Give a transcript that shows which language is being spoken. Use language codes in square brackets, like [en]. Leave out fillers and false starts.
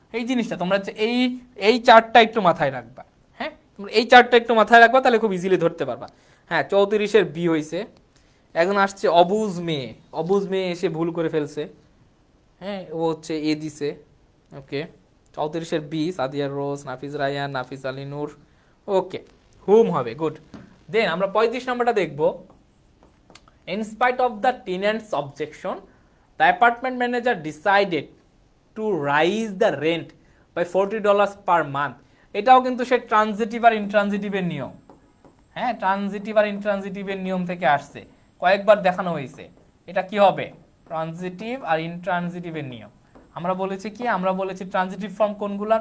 [bn] এই জিনিসটা তোমরা এই এই চারটা একটু মাথায় রাখবা, হ্যাঁ তোমরা এই চারটা একটু মাথায় রাখবা, তাহলে খুব ইজিলি ধরতে পারবা। হ্যাঁ, 34 বি হয়েছে। এখন আসছে অবুজ মেয়ে, অবুজ মেয়ে এসে ভুল করে ফেলছে, হ্যাঁ ও হচ্ছে এ দিছে। ওকে, 34 বি, সাদিয়া রোজ, নাফিস রায়ান, নাফিস আলী নূর। ওকে, হুম হবে, গুড। দেন আমরা 35 নম্বরটা দেখবো। [en] In spite of the tenant's objection, the apartment manager decided to raise the rent by $40 per month. [bn] এটাও কিন্তু সে ট্রানজিটিভ আর ইনট্রানজিটিভের নিয়ম, হ্যাঁ ট্রানজিটিভ আর ইনট্রানজিটিভের নিয়ম থেকে আসছে, কয়েকবার দেখানো হয়েছে। এটা কি হবে? ট্রানজিটিভ আর ইনট্রানজিটিভের নিয়ম। আমরা বলেছি কি, আমরা বলেছি ট্রানজিটিভ ফর্ম কোনগুলা?